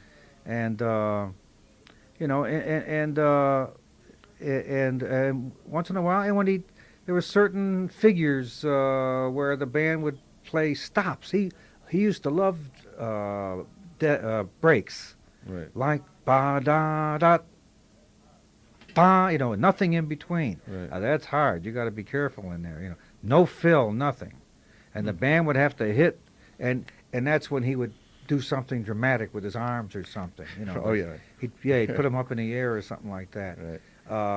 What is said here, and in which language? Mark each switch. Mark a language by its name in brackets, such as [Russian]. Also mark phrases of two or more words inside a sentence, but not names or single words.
[English] And you know, and once in a while, and there were certain figures where the band would play stops. He used to love breaks, Right. like ba da da ba, you know, nothing in between. Right. Now that's hard. You got to be careful in there, you know. No fill, nothing, and the band would have to hit, and that's when he would do something dramatic with his arms or something, you know. Oh yeah. He'd put them up in the air or something like that. Right.